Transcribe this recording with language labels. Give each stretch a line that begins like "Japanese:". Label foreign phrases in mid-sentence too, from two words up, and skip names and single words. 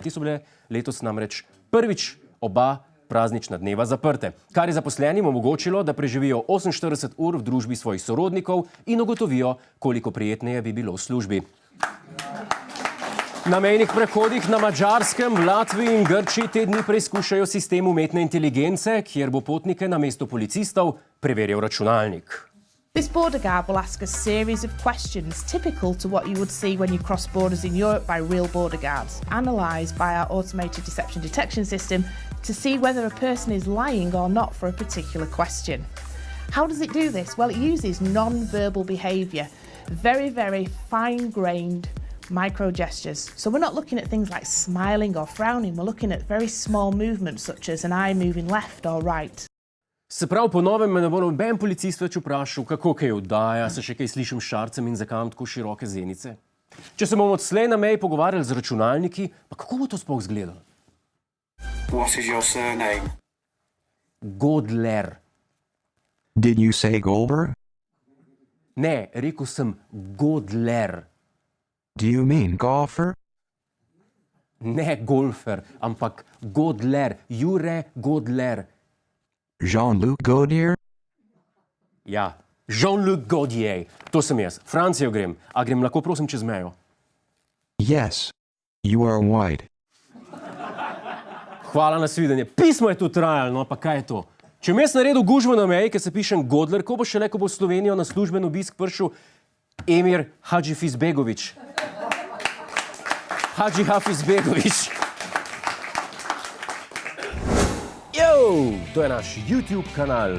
Slovenian: Ti so bile letos namreč prvič oba praznična dneva zaprte, kar je zaposlenim omogočilo, da preživijo 48 ur v družbi svojih sorodnikov in ugotovijo, koliko prijetneje bi bilo v službi. Na mejnih prehodih na Madžarskem, v Latviji in Grčiji te dni preizkušajo sistem umetne inteligence, kjer bo potnike namesto policistov preverjal računalnik.
English: This border guard will ask a series of questions typical to what you would see when you cross borders in Europe by real border guards, analysed by our automated deception detection system to see whether a person is lying or not for a particular question. How does it do this? Well, it uses non-verbal behaviour, very, very fine-grained micro gestures. So we're not looking at things like smiling or frowning, we're looking at very small movements such as an eye moving left or right.
Slovenian: Se pravi, po novem me ne bo noben policist več vprašal, kako kaj oddaja, se še kaj slišim s šarcem in zakaj imam tako široke zenice. Če se bomo odslej na meji pogovarjali z računalniki, pa kako bo to sploh izgledalo?
English: What is your surname? Godler. Did you say Golber?
Slovenian: Ne, rekel sem Godler.
English: Do you mean golfer?
Slovenian: Ne golfer, ampak Godler, Jure Godler. Jean-Luc Gaudier? Ja, Jean-Luc Gaudier, to sem jaz. Francijo grem, a grem lahko prosim čez mejo?
English: Yes. You are white.
Slovenian: Hvala na svidenje. Pismo je tu trajalo, no pa kaj je to? Če mi jaz naredil gužvo na meji, ker se pišem Godler, ko bo šele, ko bo v Slovenijo na služben obisk prišel Emir Hadžifizbegović. Hadži Hafizbegović. To je naš YouTube kanal.